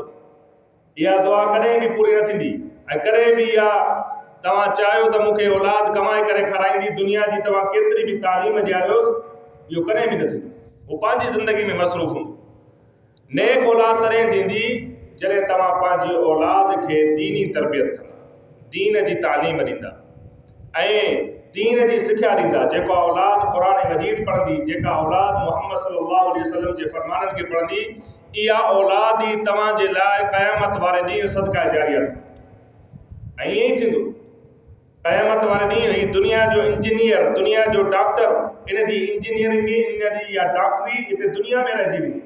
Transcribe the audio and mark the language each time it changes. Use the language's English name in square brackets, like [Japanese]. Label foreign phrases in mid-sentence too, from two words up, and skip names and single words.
[Sindhi] इहा दुआ कॾहिं बि पूरी न थींदी। ऐं कॾहिं बि इहा तव्हां चाहियो त मूंखे औलाद कमाए करे खाराईंदी, दुनिया जी तव्हां केतिरी बि तालीम ॾियारियोसि, इहो कॾहिं बि न थींदो। उहो पंहिंजी ज़िंदगी में मसरूफ़ हूंदो। नेक औलाद तॾहिं थींदी जॾहिं तव्हां पंहिंजी औलाद खे दीनी तरबियत कंदा, दीन जी तालीम ॾींदा ऐं दीन जी सिख्या ॾींदा। जेका औलाद क़ुरान मजीद पढ़ंदी, जेका औलाद मुहम्मद [Arabic] صلى الله عليه وسلم [Sindhi] जे फरमाननि खे पढ़ंदी, इहा औलाद ई तव्हांजे लाइ क़यामत वारे ॾींहुं सदका जारिया थी। ऐं ईअं ई थींदो क़यामत वारे ॾींहुं। ही दुनिया जो इंजीनियर, दुनिया जो डॉक्टर, इन जी इंजीनियरिंग, इन जी या डॉक्टरी हिते दुनिया में रहिजी वेंदी।